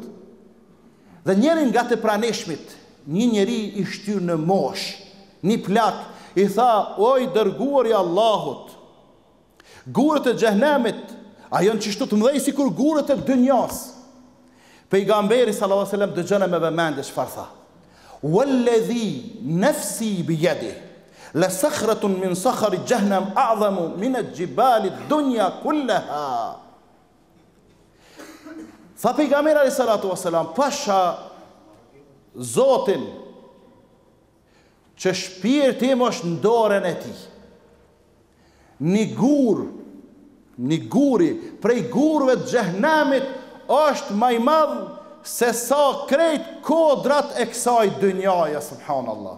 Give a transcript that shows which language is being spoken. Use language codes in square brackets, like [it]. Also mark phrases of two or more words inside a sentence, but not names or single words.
[sq] Dhe njërin nga të pranishmit, një njeri i shtyr në mosh, një plak, i tha, oj dërguar i Allahut, gurët e xhenemit, a janë qishtu të mëdhej si kur gurët e dënjas. Pejgamberi [ar] صلى الله عليه وسلم [sq] dëgjone me vëmendje çfarë tha. [ar] والذي نفسي بيده. لصخرة من صخر جهنم أعظم من جبال الدنيا كلها. [sq] Tha pejgamberi [ar] عليه الصلاة والسلام, [sq] pasha Zotin që shpirti im është në dorën e tij. Një guri prej gurëve të xhehenamit është më i madh se sa krejt kodrat e kësaj dynjaje, subhanallah.